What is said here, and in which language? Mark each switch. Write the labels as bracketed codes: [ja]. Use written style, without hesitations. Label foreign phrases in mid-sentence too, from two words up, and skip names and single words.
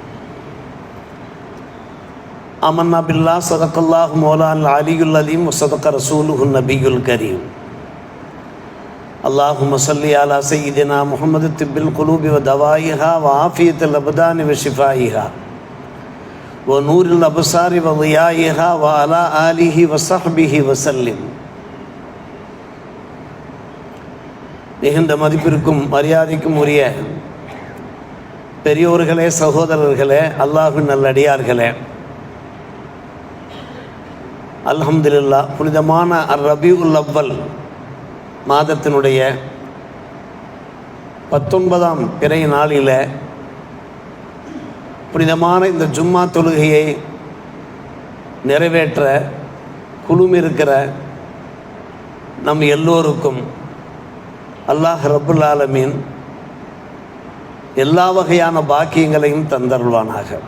[ar] آمنا بالله صدق الله مولانا العلي العظيم وصدق رسوله النبي الكريم. اللهم صل على سيدنا محمد طب القلوب ودوائها وعافية الأبدان وشفائها ونور الأبصار وضيائها وعلى آله وصحبه وسلم. [ta] மிகுந்த மதிப்பிற்கும் மரியாதைக்கும் உரிய பெரியோர்களே, சகோதரர்களே, அல்லாஹ்வின் நல்லடியார்களே, அல்ஹம்துலில்லாஹ், புனிதமான ரபியுல் அவ்வல் மாதத்தினுடைய 19ஆம் பிறை நாளில் புனிதமான இந்த ஜும்மா தொழுகையை நிறைவேற்ற குழுமிருக்கிற நம் எல்லோருக்கும் அல்லாஹ் [ar] رب العالمين [ta] எல்லா வகையான பாக்கியங்களையும் தந்தருள்வானாக.